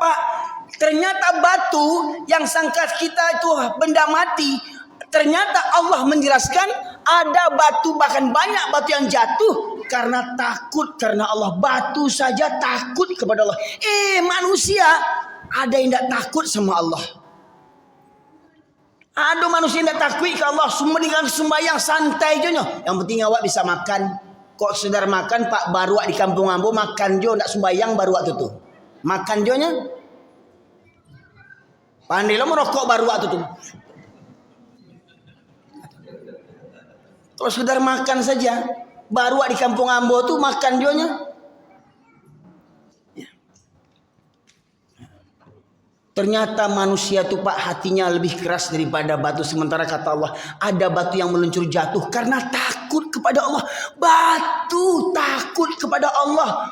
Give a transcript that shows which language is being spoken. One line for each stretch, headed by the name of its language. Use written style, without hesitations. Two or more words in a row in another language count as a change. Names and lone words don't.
Indonesian: Pak, ternyata batu yang sangka kita itu benda mati, ternyata Allah menjelaskan ada batu, bahkan banyak batu yang jatuh karena takut karena Allah. Batu saja takut kepada Allah. Manusia ada yang tidak takut sama Allah. Ada manusia yang tidak takut ke Allah. Semua dengan sembahyang santai je. Yang penting awak bisa makan.
Minangkabau: Kok sedar makan Pak, baru di kampung ambo makan jo, tidak sembahyang baru waktu tu. Makan jo nya. Pandai lo merokok baru waktu tu. Kalau sedar makan saja, baru di kampung ambo tu makan jo nya.
Indonesian: Ternyata manusia itu Pak hatinya lebih keras daripada batu. Sementara kata Allah ada batu yang meluncur jatuh karena takut kepada Allah. Batu takut kepada Allah.